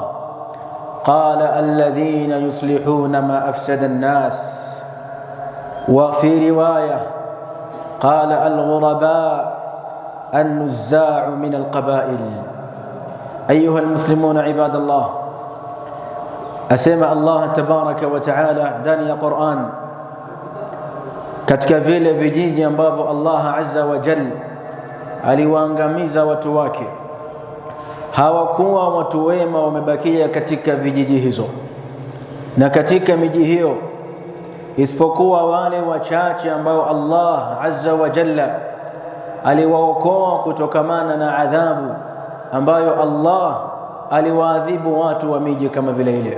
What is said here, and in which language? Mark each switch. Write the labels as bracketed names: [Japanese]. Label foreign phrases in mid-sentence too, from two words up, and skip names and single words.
[Arabic] قال: الذين يصلحون ما أفسد الناس. وفي رواية قال: الغرباء النزاع من القبائل. أيها المسلمون عباد الله، [Swahili] asema [Arabic] الله تبارك وتعالى [Swahili] ndani ya Qur'an, katika vile vijiji ambavyo [Arabic] الله عز وجل [Swahili] aliwaangamiza watu wake, hawakuwa watu wema wamebakia katika vijiji hizo na katika miji hiyo, isipokuwa wale wachache ambao [Arabic] الله عز وجل [Swahili] aliwaokoa kutokamana na adhabu ambayo Allah aliwaadhibu watu wa miji kama vile ile.